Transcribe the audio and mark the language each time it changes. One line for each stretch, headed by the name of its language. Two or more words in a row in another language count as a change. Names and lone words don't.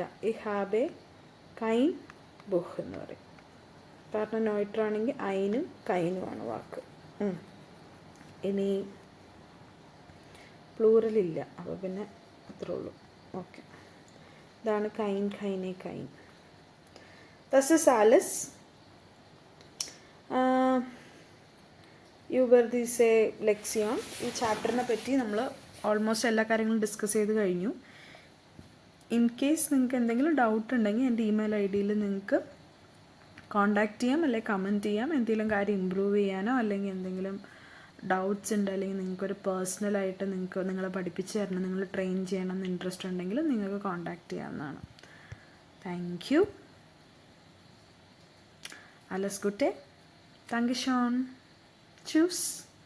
English: I have a kein book
Malayalam: എന്ന് പറയും. കാരണം നോയിട്ര ആണെങ്കിൽ ഐനും കൈനുമാണ് വാക്ക്. ഇനി പ്ലൂറലില്ല, അപ്പോൾ പിന്നെ അത്രേ ഉള്ളൂ. ഓക്കെ, ഇതാണ്
German: kein, keine, kein. Das ist alles über diese Lektion.
Malayalam: ഈ ചാപ്റ്ററിനെ പറ്റി നമ്മൾ ഓൾമോസ്റ്റ് എല്ലാ കാര്യങ്ങളും ഡിസ്കസ് ചെയ്ത് കഴിഞ്ഞു.
English: in case
Malayalam: നിങ്ങൾക്ക് എന്തെങ്കിലും ഡൗട്ട് ഉണ്ടെങ്കിൽ എൻ്റെ ഇമെയിൽ ID നിങ്ങൾക്ക് കോൺടാക്റ്റ് ചെയ്യാം, അല്ലെങ്കിൽ കമൻറ്റ് ചെയ്യാം. എന്തെങ്കിലും കാര്യം ഇമ്പ്രൂവ് ചെയ്യാനോ അല്ലെങ്കിൽ എന്തെങ്കിലും ഡൗട്ട്സ് ഉണ്ട്, അല്ലെങ്കിൽ നിങ്ങൾക്കൊരു പേഴ്സണലായിട്ട് നിങ്ങളെ പഠിപ്പിച്ച് തരണം, നിങ്ങൾ ട്രെയിൻ ചെയ്യണം എന്ന് ഇൻട്രസ്റ്റ് ഉണ്ടെങ്കിൽ നിങ്ങൾക്ക് കോൺടാക്റ്റ് ചെയ്യാവുന്നതാണ്.
English: thank you.
German: Alles Gute. Dankeschön. Tschüss.